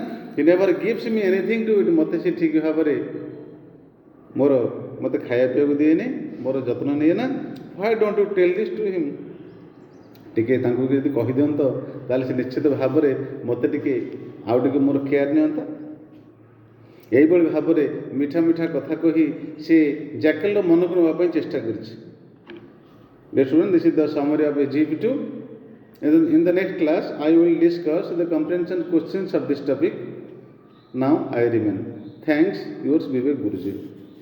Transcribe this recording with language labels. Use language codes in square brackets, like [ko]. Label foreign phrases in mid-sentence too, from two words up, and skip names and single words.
[en] he never gives me anything to eat, [or] ମୋତେ ସେ ଠିକ୍ ଭାବରେ ମୋତେ ଖାଇବା ପିଇବାକୁ ଦିଏନି, ମୋର ଯତ୍ନ ନିଏ ନା। [en] why don't you tell this to him, [or] ଟିକେ ତାଙ୍କୁ ଯଦି କହିଦିଅନ୍ତ ତାହେଲେ ସେ ନିଶ୍ଚିତ ଭାବରେ ମୋତେ ଟିକେ ଆଉ ଟିକେ ମୋର କେୟାର ନିଅନ୍ତା। ଏହିଭଳି ଭାବରେ ମିଠା ମିଠା କଥା କହି ସେ ଜାକେଲର ମନକୁ ନେବା ପାଇଁ ଚେଷ୍ଟା କରିଛି। [en] Dear students, this is the summary of SGP2. In the next class, I will discuss the comprehension questions of this topic. Now I remain. Thanks, yours Vivek Guruji.